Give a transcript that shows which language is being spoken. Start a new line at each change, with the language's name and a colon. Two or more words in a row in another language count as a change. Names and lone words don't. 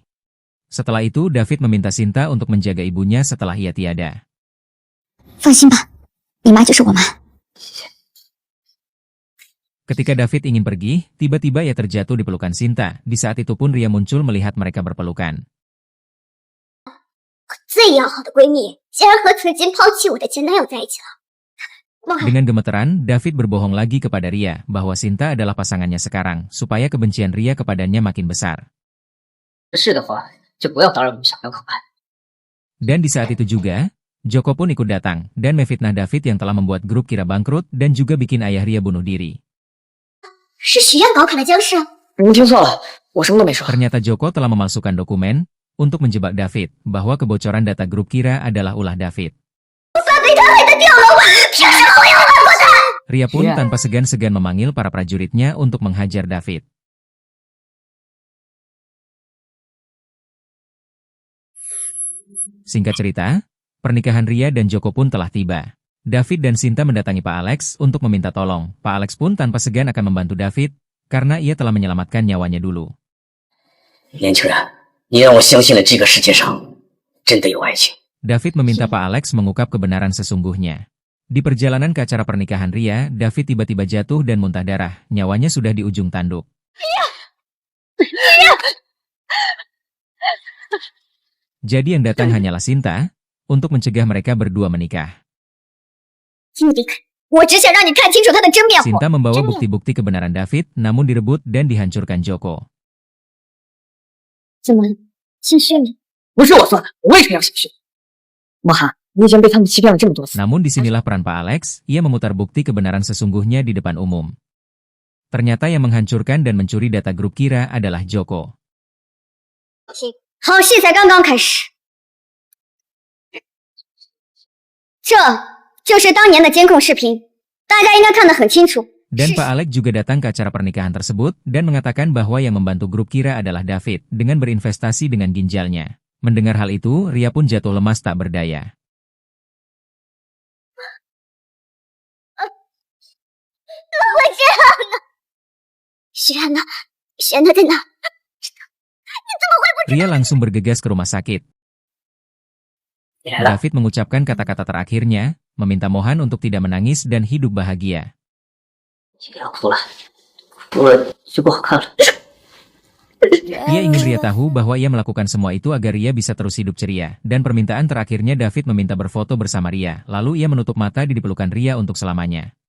Indonesian: Setelah itu David meminta Sinta untuk menjaga ibunya setelah ia tiada. Ketika David ingin pergi, tiba-tiba ia terjatuh di pelukan Sinta. Di saat itu pun Ria muncul melihat mereka berpelukan.
Chinese: 最要好的闺蜜，竟然和曾经抛弃我的前男友在一起了。
Indonesian: Dengan gemeteran, David berbohong lagi kepada Ria bahwa Sinta adalah pasangannya sekarang, supaya kebencian Ria kepadanya makin besar.
Chinese: 是的话，就不要打扰你们小两口吧。
Indonesian: Dan di saat itu juga, Joko pun ikut datang, dan memfitnah David yang telah membuat grup kira bangkrut dan juga bikin ayah Ria bunuh diri.
Chinese: 是许愿搞垮了僵尸。你听错了，我什么都没说。
Indonesian: Ternyata Joko telah memalsukan dokumen untuk menjebak David, bahwa kebocoran data grup kira adalah ulah David. Ria pun tanpa segan-segan memanggil para prajuritnya untuk menghajar David. Singkat cerita, pernikahan Ria dan Joko pun telah tiba. David dan Sinta mendatangi Pak Alex untuk meminta tolong. Pak Alex pun tanpa segan akan membantu David, karena ia telah menyelamatkan nyawanya dulu.
Chinese: 年轻人，你让我相信了这个世界上真的有爱情。
Indonesian: David meminta Pak Alex mengungkap kebenaran sesungguhnya. Di perjalanan ke acara pernikahan Ria, David tiba-tiba jatuh dan muntah darah. Nyawanya sudah di ujung tanduk. Jadi yang datang hanyalah Sinta, untuk mencegah mereka berdua menikah. Sinta membawa bukti-bukti kebenaran David, namun direbut dan dihancurkan Joko.
Chinese: 怎么了？心虚了？不是我做的，我为什么要心虚？莫寒，你已经被他们欺骗了这么多次。
Indonesian: Namun disinilah peran Pak Alex, ia memutar bukti kebenaran sesungguhnya di depan umum. Ternyata yang menghancurkan dan mencuri data grup kira adalah Joko.
Chinese: 好戏才刚刚开始，这就是当年的监控视频，大家应该看得很清楚。
Indonesian: Dan Pak Alex juga datang ke acara pernikahan tersebut dan mengatakan bahwa yang membantu grup kira adalah David dengan berinvestasi dengan ginjalnya. Mendengar hal itu, Ria pun jatuh lemas tak berdaya. Ria langsung bergegas ke rumah sakit. David mengucapkan kata-kata terakhirnya, meminta Mohan untuk tidak menangis dan hidup bahagia.
Chinese: 不要哭了，哭了就不好看了。
Indonesian: Ia ingin Ria tahu bahwa ia melakukan semua itu agar Ria bisa terus hidup ceria, dan permintaan terakhirnya David meminta berfoto bersama Ria, lalu ia menutup mata di pelukan Ria untuk selamanya.